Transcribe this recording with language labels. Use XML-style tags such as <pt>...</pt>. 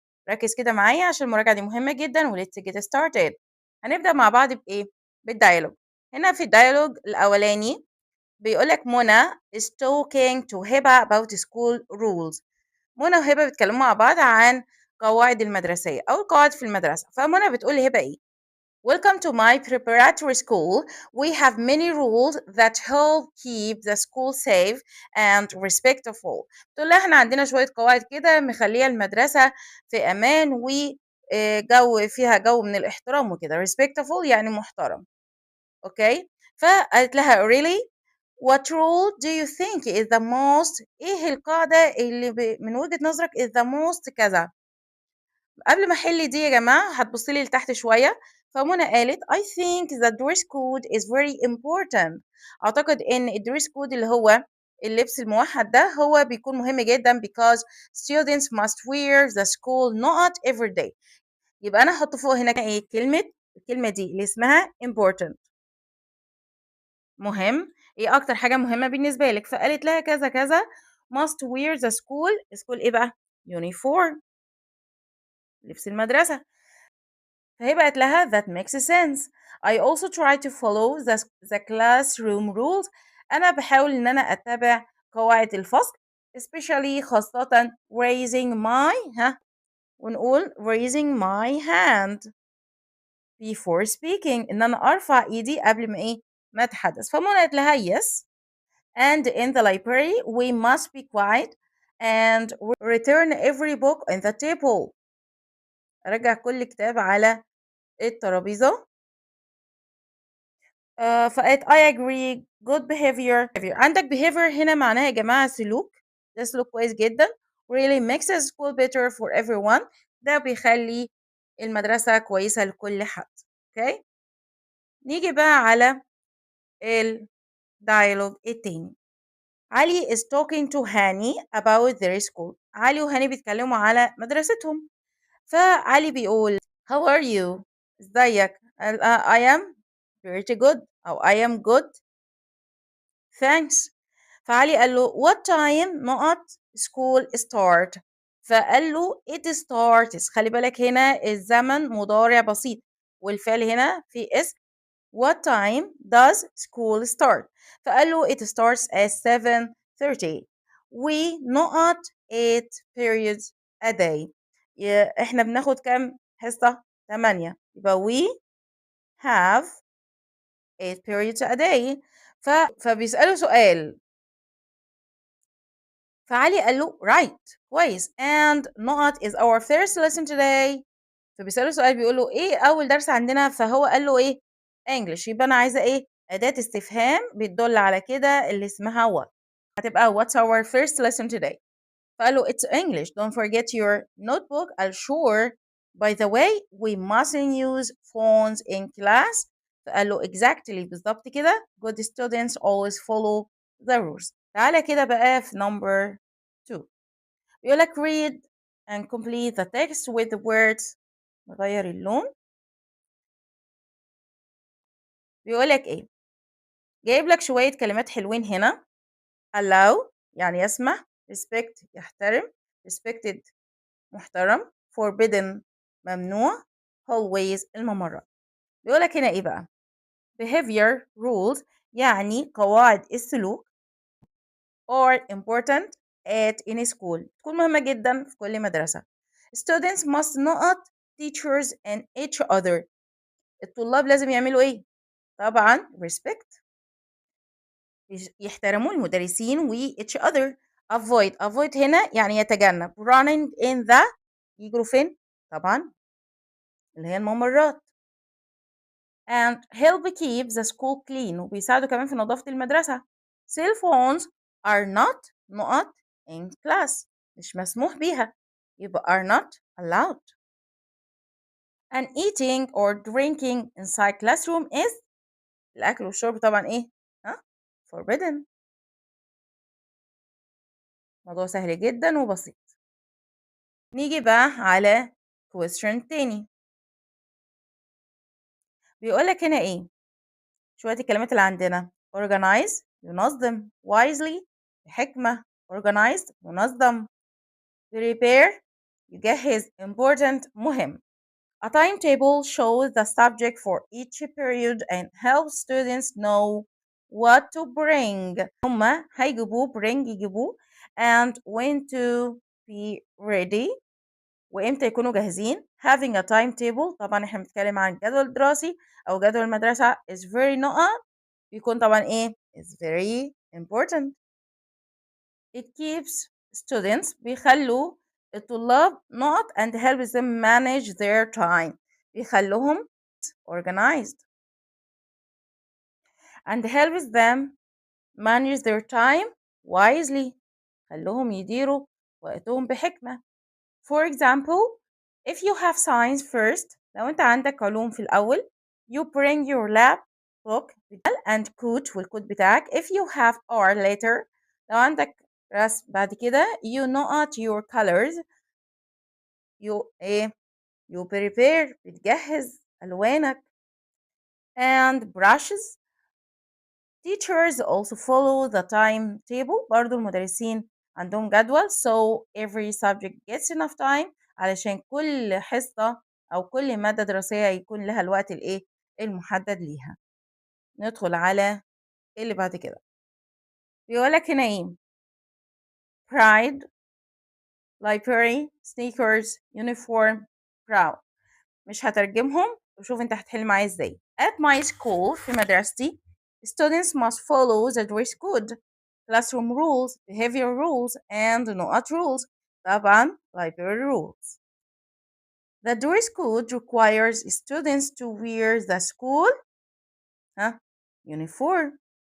<ar>ركز كده معايا عشان المراجعة دي مهمة جدا و</ar> <en>let's get started.</en> <ar>هنبدأ مع بعض بإيه؟ بالديالوج. هنا في الديالوج الأولاني بيقولك منى</ar> <en>is talking to</en> <ar>هبة about school rules. منى وهبة بيتكلموا مع بعض عن قواعد المدرسية أو القواعد في المدرسة. فمنى بتقول لهبة إيه؟</ar> <en>Welcome to my preparatory school. We have many rules that help keep the school safe and respectful.</en> <ar>تقول لها احنا عندنا شوية قواعد كده مخلية المدرسة في أمان وجو فيها جو من الاحترام وكده. respectful يعني محترم. اوكي؟ فقالت لها</ar> <en>really what rule do you think is the most</en> <ar>ايه القاعدة اللي من وجهة نظرك</ar> <en>is the most كذا.</en> <ar>قبل ما احل دي يا جماعة هتبصي لي لتحت شوية. فمنى قالت</ar> <en>I think the dress code is very important.</en> <ar>اعتقد ان الدريس كود اللي هو اللبس الموحد ده هو بيكون مهم جدا</ar> <en>because students must wear the school not every day.</en> <ar>يبقى انا هحط فوق هنا ايه الكلمة دي اللي اسمها important. مهم. ايه اكتر حاجة مهمة بالنسبة لك؟ فقالت لها كذا كذا</ar> <en>must wear the school</en> <ar>ايه بقى؟ uniform، لبس المدرسة. فهي بقت لها</ar> <en>that makes sense. I also try to follow the classroom rules.</en> <ar>أنا بحاول إن أنا أتبع قواعد الفصل especially خاصة</ar> <en>raising my</en> <ar>ونقول</ar> <en>raising my hand before speaking،</en> <ar>إن أنا أرفع إيدي قبل ما أتحدث. فمنى قالت لها</ar> <en>yes and in the library we must be quiet and return every book on the table.</en> <ar>أرجع كل كتاب على الترابيزة. فقالت</ar> <en>I agree good behavior.</en> <ar>عندك behavior هنا معناها يا جماعة سلوك. ده سلوك كويس جدا.</ar> <en>really makes the school better for everyone.</en> <ar>ده بيخلي المدرسة كويسة لكل حد. اوكي، نيجي بقى على الديالوج التاني.</ar> <en>Ali is talking to Hani about their school.</en> <ar>علي وهاني بيتكلموا على مدرستهم. فعلي بيقول</ar> <en>how are you؟</en> <ar>ازيك؟ قال</ar> <en>I am pretty good أو I am good thanks.</en> <ar>فعلي قال له</ar> <en>what time not school start؟</en> <ar>فقال له</ar> <en>it starts.</en> <ar>خلي بالك هنا الزمن مضارع بسيط والفعل هنا في اسم.</ar> <en>what time does school start؟</en> <ar>فقال له</ar> <en>it starts at 7:30. we not 8 periods a day.</en> <ar>احنا بناخد كام حصة؟ 8.</ar> <en>يبقى we have 8 periods a day.</en> <ar>فبيسأله سؤال. فعلي قال له</ar> <en>right كويس and not is our first lesson today.</en> <ar>فبيسأله سؤال بيقول له ايه أول درس عندنا؟ فهو قال له ايه English. يبقى أنا عايزة ايه أداة استفهام بتدل على كده اللي اسمها what.</ar> <en>هتبقى what's our first lesson today.</en> <ar>فقال له</ar> <en>it's English don't forget your notebook. قال sure by the way we mustn't use phones in class.</en> <ar>فقال له</ar> <en>exactly</en> <ar>بالظبط كده</ar> <en>good students always follow the rules.</en> <ar>تعالى كده بقى في number 2. بيقول لك</ar> <en>read and complete the text with the words.</en> <ar>نغير اللون. بيقول لك ايه؟ جايب لك شوية كلمات حلوين هنا. allow يعني يسمح، respect يحترم، respected محترم، forbidden ممنوع، always الممرات. بيقول لك هنا ايه بقى؟ behavior rules يعني قواعد السلوك</ar> <en>are important at any school.</en> <ar>تكون مهمة جدا في كل مدرسة.</ar> <en>students must not teachers and each other.</en> <ar>الطلاب لازم يعملوا ايه؟ طبعا respect يحترموا المدرسين و</ar> <en>each other.</en> <ar>avoid هنا يعني يتجنب.</ar> <en>running in the</en> <ar>يجروا فين؟ طبعا اللي هي الممرات.</ar> <en>and help keep the school clean</en> <ar>وبيساعدوا كمان في نظافة المدرسة.</ar> <en>cell phones are not in class.</en> <ar>مش مسموح بيها.</ar> <en>يبقى are not allowed. and eating or drinking inside classroom is</en> <ar>الأكل والشرب طبعا إيه؟</ar> <en>forbidden.</en> <ar>موضوع سهل جدا وبسيط. نيجي بقى على question تاني. بيقول لك هنا إيه، شوية الكلمات اللي عندنا organize ينظم، wisely بحكمة، organized منظم، prepare يجهز، important مهم.</ar> <en>A timetable shows the subject for each period and helps students know what to bring.</en> <ar>هما هيجيبوه bring يجيبوه</ar> <en>and when to be ready</en> <ar>وإمتى يكونوا جاهزين.</ar> <en>Having a timetable</en> <ar>طبعا احنا بنتكلم عن جدول دراسي أو جدول مدرسة</ar> <en>is very</en> <ar>نقط بيكون طبعا إيه</ar> <en>is very important. It keeps students</en> <ar>بيخلوا الطلاب نقط</ar> <en>and helps them manage their time بيخلوهم organized and helps them manage their time wisely</en> <ar>خلوهم يديروا وقتهم بحكمة.</ar> <en>For example, if you have science first</en> <ar>لو انت عندك علوم في الأول</ar> <en>you bring your lab book and coat</en> <ar>والكود بتاعك.</ar> <en>If you have art later</en> <ar>لو عندك رسم بعد كده</ar> <en>you know out your colors you ايه you prepare</en> <ar>بتجهز ألوانك</ar> <en>and brushes. Teachers also follow the timetable</en> <ar>برضو المدرسين عندهم جدول</ar> <en>so every subject gets enough time</en> <ar>علشان كل حصة أو كل مادة دراسية يكون لها الوقت الإيه المحدد ليها. ندخل على اللي بعد كده بيقولك هنا إيه</ar> <en>pride library sneakers uniform proud.</en> <ar>مش هترجمهم وشوف انت هتحل معايا ازاي.</ar> <en>At my school</en> <ar>في مدرستي</ar> <en>students must follow the dress code classroom rules behavior rules and نقط rules طبعا library rules. The dress code requires students to wear the school uniform.</en>